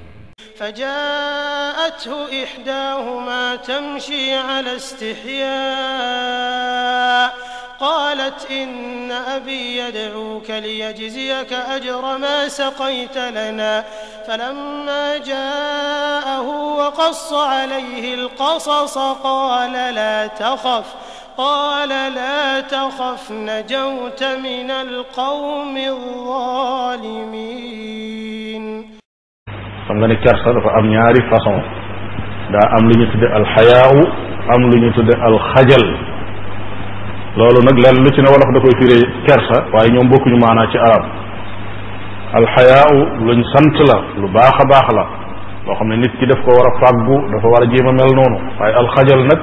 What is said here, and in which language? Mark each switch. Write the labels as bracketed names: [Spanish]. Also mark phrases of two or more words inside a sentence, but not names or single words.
[Arabic] فجاءته إحداهما تمشي على استحياء قالت إن أبي يدعوك ليجزيك أجر ما سقيت لنا فلما جاءه وقص عليه القصص قال لا تخف نجوت من القوم الظالمين. [Wolof] xam nga ne kersa dafa am ñaari façon daa am lu ñu tudde alxayaawu am lu ñu tudde alxajal loolu nag lenn lu ci ne wolof da koy firee kersa waaye ñoom bokkuñu maanaa ci arab alxayaawu luñ sant la lu baax a baax la loo xam ne nit ki daf ko war a fàggu dafa war a jéem a mel noonu waaye alxajal nag